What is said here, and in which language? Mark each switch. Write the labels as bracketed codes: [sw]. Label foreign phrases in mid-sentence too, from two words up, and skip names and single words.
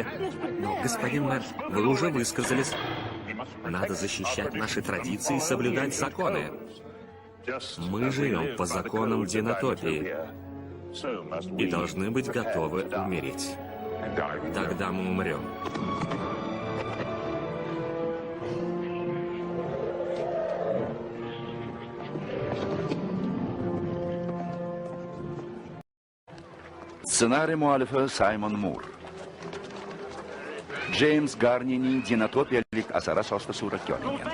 [ru] Но, господин мэр, вы уже высказались. Надо защищать наши традиции и соблюдать законы. Мы живем по законам Динотопии и должны быть готовы умереть. Тогда мы умрем. [uz] Ssenariy muallifi Saymon Mur. James Garney'ning dinotopiyalik asari asosida suratga olingan.